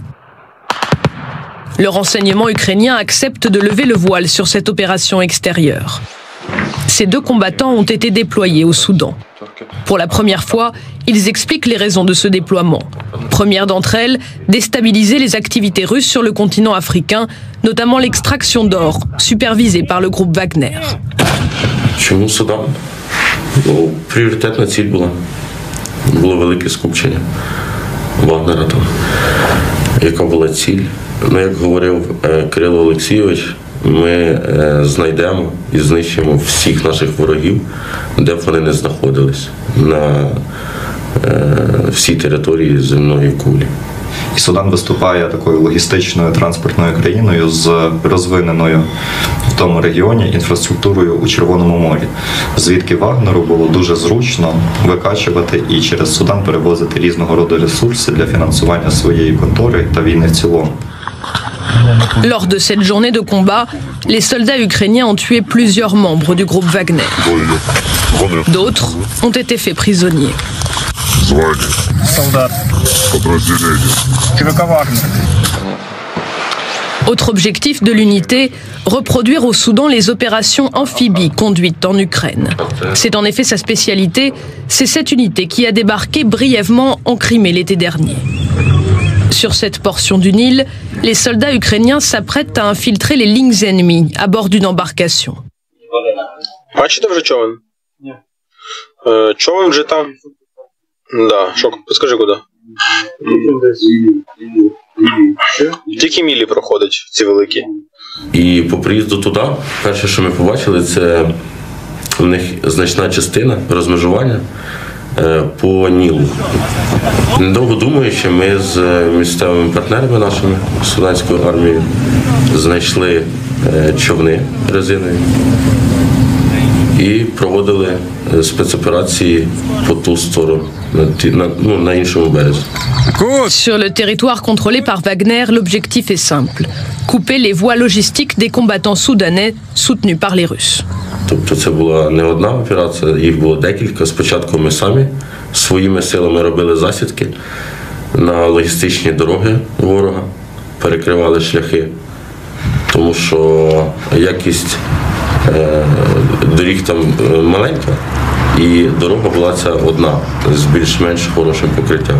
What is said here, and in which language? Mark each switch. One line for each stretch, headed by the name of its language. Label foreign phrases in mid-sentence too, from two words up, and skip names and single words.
French: Le renseignement ukrainien accepte de lever le voile sur cette opération extérieure. Ces deux combattants ont été déployés au Soudan. Pour la première fois, ils expliquent les raisons de ce déploiement. Première d'entre elles, déstabiliser les activités russes sur le continent africain, notamment l'extraction d'or, supervisée par le groupe Wagner.
Ukrainian: Чому Судан? Пріоритетна ціль була. Було велике скупчення Вагнера там. Яка була ціль? Ну, як говорив Кирило Олексійович, ми знайдемо і знищимо всіх наших ворогів, де б вони не знаходились, на всій території земної кулі. І Судан виступає такою логістичною транспортною країною з розвиненою в тому регіоні інфраструктурою у Червоному морі, звідки Вагнеру було дуже зручно викачувати і через Судан перевозити різного роду ресурси для фінансування своєї контори та війни в цілому.
French: Lors de cette journée de combat, les soldats ukrainiens ont tué plusieurs membres du groupe Wagner. D'autres ont été faits prisonniers. Autre objectif de l'unité, reproduire au Soudan les opérations amphibies conduites en Ukraine. C'est en effet sa spécialité, c'est cette unité qui a débarqué brièvement en Crimée l'été dernier. Sur cette portion du Nil, les soldats ukrainiens s'apprêtent à infiltrer les lignes ennemies à bord d'une embarcation.
Ukrainian: Бачите вже човен? Ні. Човен вже там. Да, що, підскажи куди? Тільки мілі проходить, ці великі. І по приїзду туди, перше, що ми побачили, це в них значна частина розмежування по Нілу. Недовго думаючи, ми з місцевими партнерами нашими, Суданською армією, знайшли човни резинові і проводили спецоперації по ту сторону, на іншому березі.
French: Sur le territoire contrôlé par Wagner, l'objectif est simple. Couper les voies logistiques des combattants soudanais soutenus par les Russes.
Ukrainian: Тобто це була не одна операція, їх було декілька. Спочатку ми самі своїми силами робили засідки на логістичні дороги ворога, перекривали шляхи. тому що якість доріг там маленька, і дорога була ця одна з більш-менш хорошим покриттям.